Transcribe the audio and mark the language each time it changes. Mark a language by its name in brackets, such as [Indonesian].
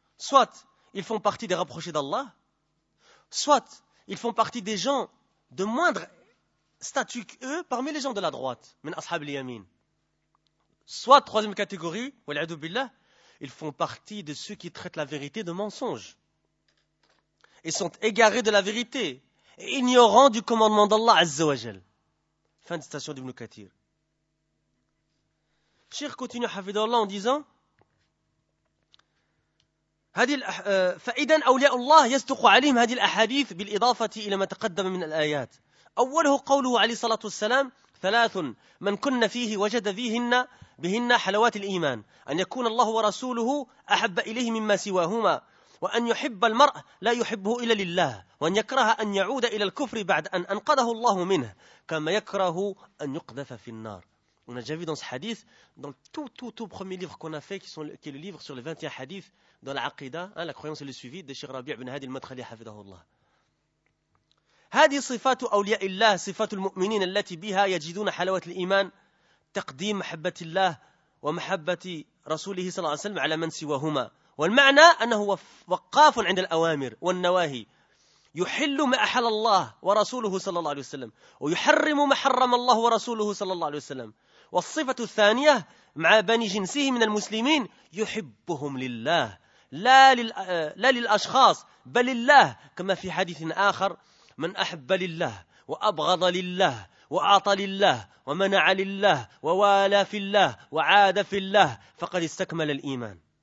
[French] Soit ils font partie des rapprochés d'Allah, soit ils font partie des gens de moindre statut qu'eux, parmi les gens de la droite, [Arabic] min ashab al-yamin. [French] Soit, troisième catégorie, wal'adou billah, ils font partie de ceux qui traitent la vérité de mensonge. Ils sont égarés de la vérité et ignorants du commandement d'Allah Azza wa Jal. Fin de citation d'Ibn Kathir. Cheikh continue à hafidhu Allah en disant [Arabic] فإذا أولياء الله يصدق عليهم هذه الأحاديث بالإضافة إلى ما تقدم من الآيات. أوله قوله عليه الصلاة والسلام ثلاث من كن فيه وجد فيهن بهن حلوات الإيمان أن يكون الله ورسوله أحب إليه مما سواهما وأن يحب المرء لا يحبه إلا لله وأن يكره أن يعود إلى الكفر بعد أن أنقذه الله منه كما يكره أن يقذف في النار. [French] On a déjà vu dans ce hadith, dans le tout premier livre qu'on a fait, qui est le livre sur les 21 hadiths dans l'Aqidah, hein, la croyance et le suivi de Cheikh Rabi' ibn Hadi al-Madkhali, hafidahullah. [Arabic] هذه صفات أولياء الله صفات المؤمنين التي بها يجدون حلاوة الإيمان تقديم محبة الله ومحبة رسوله صلى الله عليه وسلم على من سواهما والمعنى أنه وقاف عند الأوامر والنواهي يحل ما أحل الله ورسوله صلى الله عليه وسلم ويحرم ما حرم الله ورسوله صلى الله عليه وسلم والصفة الثانية مع بني جنسه من المسلمين يحبهم لله لا للأشخاص بل لله كما في حديث آخر من أحب لله وأبغض لله وأعطى لله ومنع لله ووالى في الله وعاد في الله فقد استكمل الإيمان